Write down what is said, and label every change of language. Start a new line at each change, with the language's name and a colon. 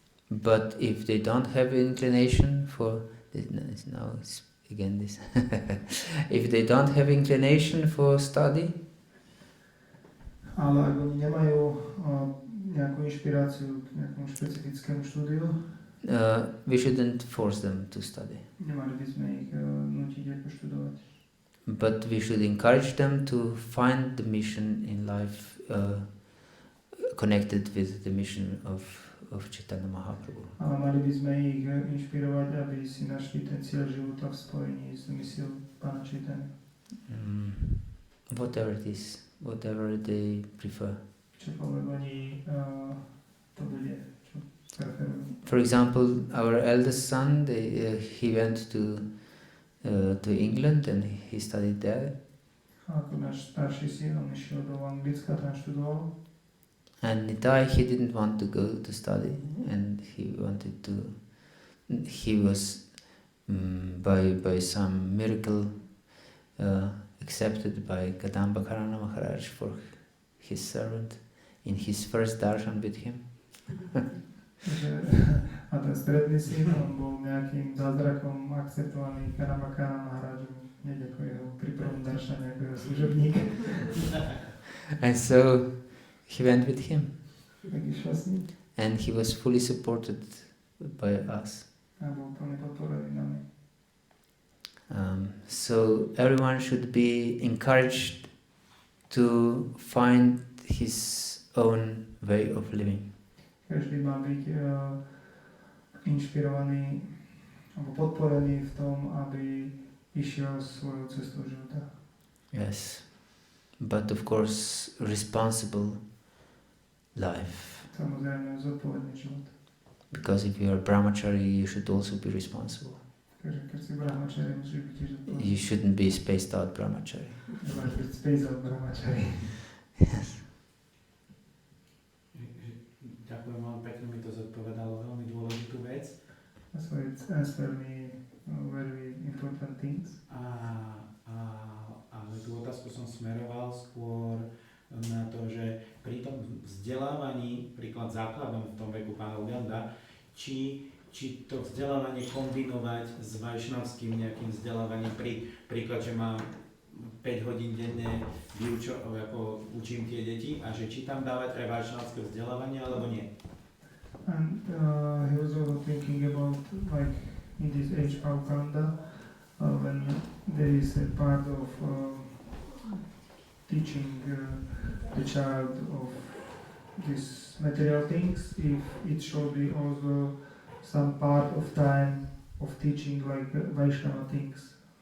English: But if they don't have inclination for now it's again this if they don't have inclination for study,
Slovak: Ale ak oni nemajú nejakú inšpiráciu k nejakému špecifickému štúdiu,
English: we shouldn't force them to study.
Slovak: nemali by sme ich nútiť ako študovať.
English: But we should encourage them to find the mission in life connected with the mission of Chaitanya Mahaprabhu.
Slovak: Ale mali by sme ich inšpirovať, aby si našli ten cieľ života v spojení s misiou Pána Chaitanya.
English: Whatever it is, whatever they prefer.
Slovak: Čokoľvek oni to bude, čo preferujú.
English: For example, our eldest son, he went to England and he studied there.
Slovak: Ako náš starší syn, on išiel do Anglicka, tam študoval.
English: And Nitai, he didn't want to go to study, and he wanted to. He was by some miracle accepted by Kadamba Karana Maharaj for his servant, in his first darshan with him.
Slovak: A ten stredný syn, on bol nejakým zázrakom akceptovaný Karamakana Maharajom hneď ako jeho pri prvom daršane ako jeho služobník.
English: And so he went with him.
Slovak: Tak išiel s ním
English: And he was fully supported by us.
Slovak: a bol plne podporený nami.
English: So everyone should be encouraged to find his own way of living.
Slovak: Každý má byť inšpirovaný alebo podporený v tom, aby išiel svojou cestou života.
English: Yes. But of course, responsible life.
Slovak: Samozrejme zodpovedný život.
English: Because if you are brahmachari, you should also be responsible.
Slovak: Takže keď si brahmachari, musíš byť tiež zodpovedný.
English: You shouldn't be spaced out brahmachari.
Slovak: Nemáš byť
English: space out
Slovak: brahmachari.
English: Yes.
Slovak: Ďakujem vám pekne, mi to zodpovedalo veľmi dôležitú vec.
English: So it answered me very important things.
Slovak: Ale tú otázku som smeroval skôr na to, že pri tom vzdelávaní, príklad základom v tom veku pána Uganda, či to vzdelávanie kombinovať s vajšnavským nejakým vzdelávaním, príklad, že mám 5 hodín denne ako učím tie deti a že či tam dávať aj vajšnavské vzdelávanie alebo nie.
English: And he was also thinking about like in this age of Uganda, when there is a part of teaching the child of these material things, if it should be also some part of time of teaching like Vaishnava things.